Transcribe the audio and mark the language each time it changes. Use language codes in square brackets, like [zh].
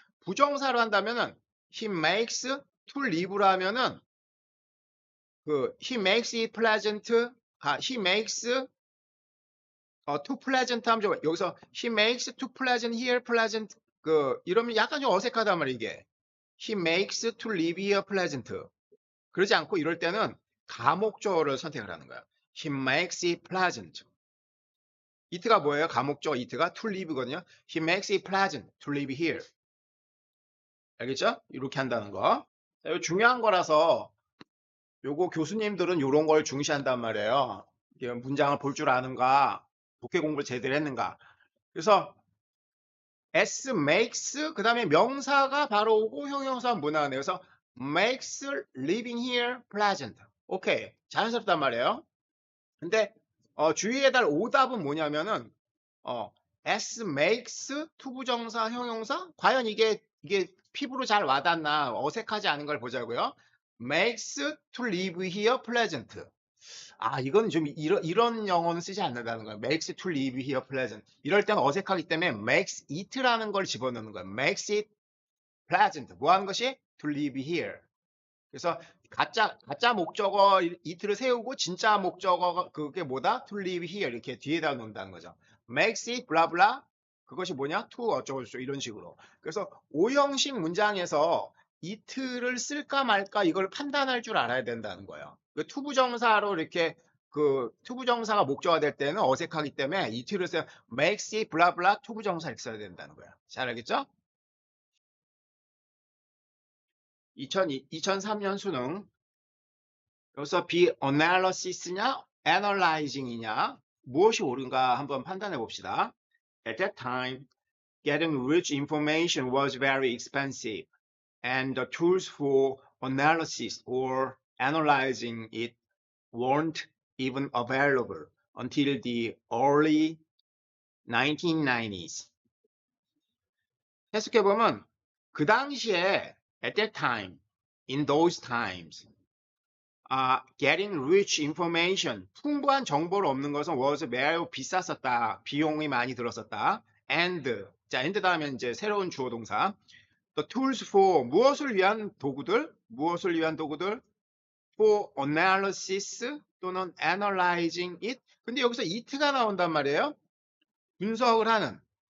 [ko] 부정사로 한다면은 [en] he makes to live [ko] 로 하면은 [en] he makes it pleasant. he makes to pleasant [ko] 하면 여기서 [en] he makes to pleasant here pleasant [ko] 이러면 약간 좀 어색하단 말이에요. 이게 [en] he makes to live here pleasant. [ko] 그러지 않고 이럴 때는 가목적어를 선택을 하는 거야. [en] He makes it pleasant. [ko] it가 뭐예요? 가목적어 it가 to live거든요. [en] He makes it pleasant to live here. [ko] 알겠죠? 이렇게 한다는 거. 자, 이거 중요한 거라서 요거 교수님들은 요런 걸 중시한단 말이에요. 이게 문장을 볼 줄 아는가, 독해 공부를 제대로 했는가. 그래서 S makes 그 다음에 명사가 바로 오고 형용사 문화네요. [en] 그래서 makes living here pleasant. [ko] 오케이. 자연스럽단 말이에요. 근데 주의해야 될 오답은 뭐냐면은 S makes 투부정사 형용사 과연 이게 피부로 잘 와닿나 어색하지 않은 걸 보자고요. [en] makes to live here pleasant. [ko] 이건 좀 이런 영어는 쓰지 않는다는 거예요. [en] makes to live here pleasant. [ko] 이럴 때는 어색하기 때문에 makes it라는 걸 집어넣는 거예요. [en] makes it pleasant. [ko] 뭐 하는 것이? [en] to live here. [ko] 그래서 가짜 목적어 it를 세우고 진짜 목적어 그게 뭐다? [en] to live here [ko] 이렇게 뒤에다 놓는다는 거죠. [en] makes it blah blah [ko] 그것이 뭐냐? to 어쩌고저쩌고 이런 식으로. 그래서 오형식 문장에서 it를 쓸까 말까 이걸 판단할 줄 알아야 된다는 거예요. 그 투부정사로 이렇게 그 투부정사가 목적화 될 때는 어색하기 때문에 it를 써야 [en] makes it blah blah [ko] 투부정사 이렇게 써야 된다는 거예요. 잘 알겠죠? 2003년 수능 여기서 be analysis냐 analyzing이냐 무엇이 옳은가 한번 판단해 봅시다. [en] At that time, getting rich information was very expensive, and the tools for analysis or analyzing it weren't even available until the early 1990s. [ko] 해석해보면 그 당시에 [en] at that time, in those times, getting rich information, [ko] 풍부한 정보를 얻는 것은 was 매우 비쌌었다. 비용이 많이 들었었다. And, 자, and 다음에 이제 새로운 주어 동사. [en] The tools for, [ko] 무엇을 위한 도구들? 무엇을 위한 도구들? [en] For analysis [ko] 또는 [en] analyzing it. [ko] 근데 여기서 it가 나온단 말이에요. 분석을 하는.